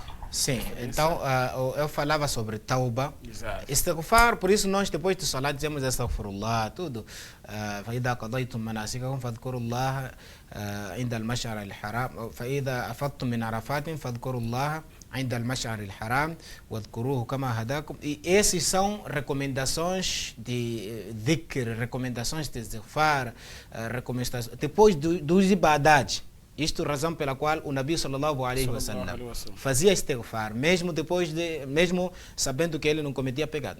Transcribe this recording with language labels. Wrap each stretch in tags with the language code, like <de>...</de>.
<pt>Sim, então eu falava sobre tauba. Exato. Istighfar, por isso nós depois de salat dizemos astaghfirullah, tudo.</pt> <ar>فإذا قضيتم مناسككم فاذكروا الله عند المشعر الحرام فإذا أفضتم من عرفات فاذكروا الله عند المشعر الحرام واذكروه كما هداكم.</ar> <pt>E esses são recomendações de dhikr, recomendações de istighfar, recomendações depois dos ibadat. Isto é a razão pela qual o Nabi sallallahu alaihi wasallam fazia istighfar, mesmo sabendo que ele não cometia pecado.</pt>